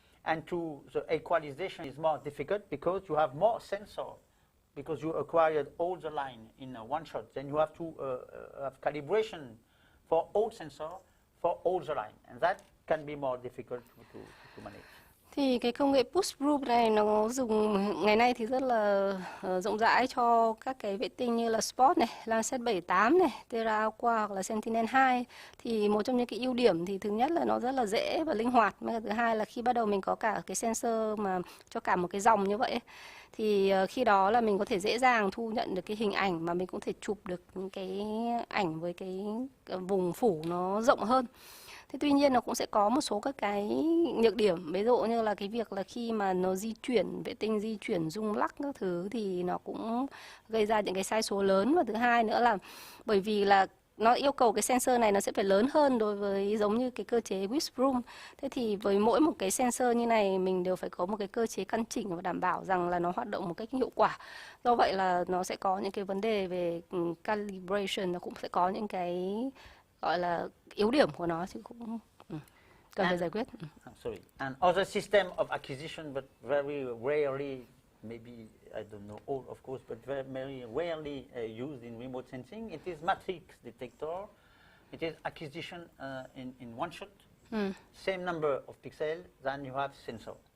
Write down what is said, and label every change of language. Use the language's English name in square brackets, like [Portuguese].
[English] And the equalization is more difficult because you have more sensor, because you acquired all the line in one shot. Then you have to have calibration for all sensor, for all the line. And that can be more difficult to manage. [Vietnamese] Thì cái công nghệ push broom này nó dùng ngày nay thì rất là rộng rãi cho các cái vệ tinh như là Spot này, Landsat 78 này, Terra Aqua hoặc là Sentinel-2. Thì một trong những cái ưu điểm thì thứ nhất là nó rất là dễ và linh hoạt. Thứ hai là khi bắt đầu mình có cả cái sensor mà cho cả một cái dòng như vậy ấy, thì khi đó là mình có thể dễ dàng thu nhận được cái hình ảnh, mà mình cũng thể chụp được những cái ảnh với cái vùng phủ nó rộng hơn. Thế tuy nhiên nó cũng sẽ có một số các cái nhược điểm, ví dụ như là cái việc là khi mà nó di chuyển, vệ tinh di chuyển rung lắc các thứ thì nó cũng gây ra những cái sai số lớn. Và thứ hai nữa là bởi vì là nó yêu cầu cái sensor này nó sẽ phải lớn hơn đối với giống như cái cơ chế whisk broom. Thế thì với mỗi một cái sensor như này mình đều phải có một cái cơ chế căn chỉnh và đảm bảo rằng là nó hoạt động một cách hiệu quả. Do vậy là nó sẽ có những cái vấn đề về calibration, nó cũng sẽ có những cái gọi là yếu điểm của nó chứ cũng cần phải giải quyết. [English] Sorry. And other system of acquisition, but very rarely, maybe I don't know all, of course, but very rarely used in remote sensing. It is matrix detector. It is acquisition in one shot, same number of pixels than you have sensor.